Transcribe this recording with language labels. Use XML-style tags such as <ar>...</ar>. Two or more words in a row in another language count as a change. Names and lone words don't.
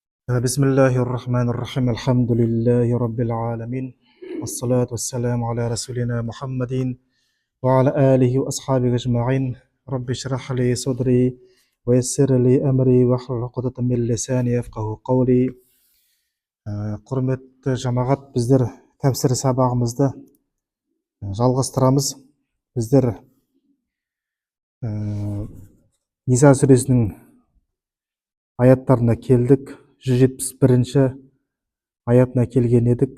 <ar>بسم الله الرحمن الرحيم الحمد لله رب العالمين والصلاة والسلام على رسولنا محمد وعلى آله وأصحابه أجمعين رب اشرح لي صدري ويسر لي أمري واحلل عقدة من لساني يفقه قولي.</ar> <kk>Құрметті жамағат, біздер тәпсір сабағымызды жалғастырамыз. Біздер Ниса сүресінің аяттарына келдік. 171-ші аятына келген едік.</kk>